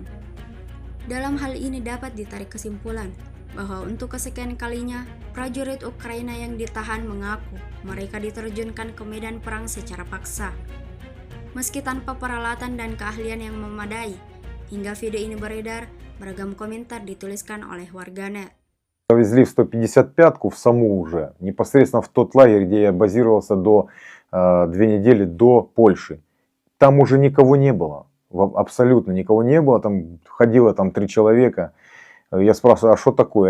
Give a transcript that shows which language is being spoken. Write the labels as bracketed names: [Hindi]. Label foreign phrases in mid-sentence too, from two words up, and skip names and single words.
[Indonesian] Dalam hal ini dapat ditarik kesimpulan bahwa untuk kesekian kalinya, prajurit Ukraina yang ditahan mengaku mereka diterjunkan ke medan perang secara paksa. Meski tanpa peralatan dan keahlian yang memadai, hingga video ini beredar, beragam komentar dituliskan oleh warganet. [Russian] Повезли в 155-ку в саму уже, непосредственно в тот лагерь, где я базировался до 2 недели до Польши. Там уже никого не было, абсолютно никого не было, там ходило 3 человека. Я спрашиваю, а что такое?